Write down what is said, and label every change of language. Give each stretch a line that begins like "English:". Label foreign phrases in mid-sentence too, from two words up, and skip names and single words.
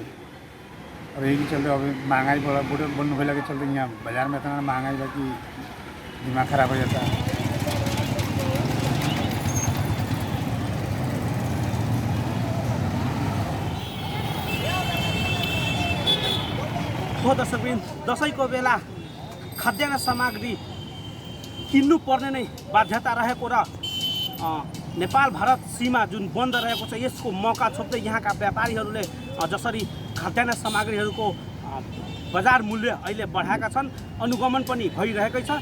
Hindi: अब यही चलते अभी महंगाई बढ़ने भैया के चलते यहाँ बाजार में इतना महंगाई बा कि दिमाग खराब हो जाता है।
Nepali: हो दर्शकबिन, दसैँको बेला खाद्यान्न सामग्री किन्नु पर्ने नै बाध्यता रहेको र नेपाल भारत सीमा जुन बन्द रहेको छ, यसको मौका छोप्दै यहाँका व्यापारीहरूले जसरी खाद्यान्न सामग्रीहरूको बजार मूल्य अहिले बढाएका छन्, अनुगमन पनि भइरहेकै छ।